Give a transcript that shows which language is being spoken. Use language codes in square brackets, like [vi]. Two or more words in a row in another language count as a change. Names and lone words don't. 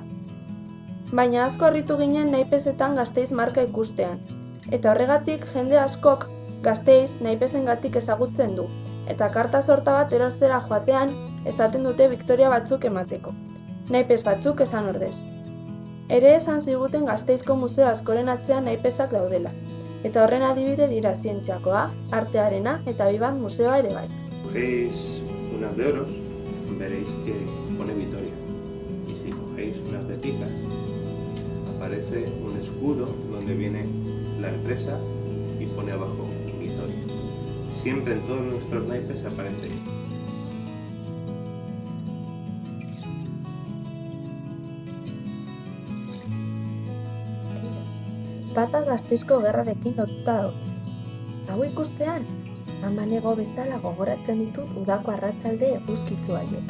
[eu] Baina asko harritu ginen naipezetan Gasteiz marka ikustean, eta horregatik jende askok Gasteiz naipezengatik ezagutzen du, eta karta sorta bat erostera joatean esaten dute Victoria batzuk emateko. Naipez batzuk esan ordez. Ere esan ziguten Gasteizko museo askoren atzean naipezak daudela, eta horren adibide dira zientziakoa, artearena eta Vivat museoa ere bai. [es] Cogéis unas de oros, veréis que pone Vitoria. Y si cogéis unas de picas, aparece un escudo donde viene la empresa y pone abajo Vitoria. Siempre en todos nuestros naipes aparece esto. [eu] Bata Gasteizko gerrarekin lotuta daude. Hau ikustean, amanego bezala gogoratzen ditut udako arratsalde eguzkitzu haiek.